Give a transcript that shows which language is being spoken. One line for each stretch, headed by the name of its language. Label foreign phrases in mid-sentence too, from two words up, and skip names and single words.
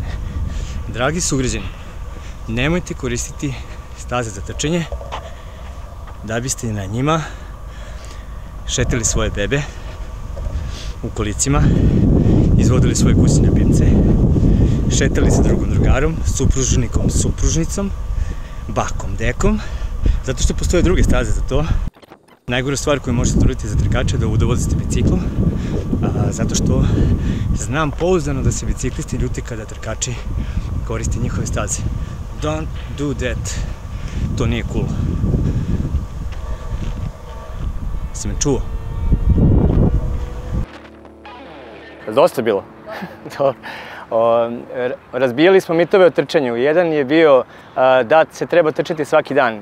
Serbian: Dragi sugrađani, nemojte koristiti staze za trčanje da biste na njima šetali svoje bebe u kolicima, izvodili svoje kućne ljubimce, šetali se drugom drugarom, supružnikom, supružnicom, bakom, dekom, zato što postoje druge staze za to. Najgora stvar koju možete uraditi za trkače je da udovozite biciklom, zato što znam pouzdano da se biciklisti ljuti kada trkači koriste njihove staze.
English: Don't do that.
Serbian: To nije cool. Si me čuo? Dosta bilo. Razbijali smo mitove o trčanju. Jedan je bio da se treba trčati svaki dan.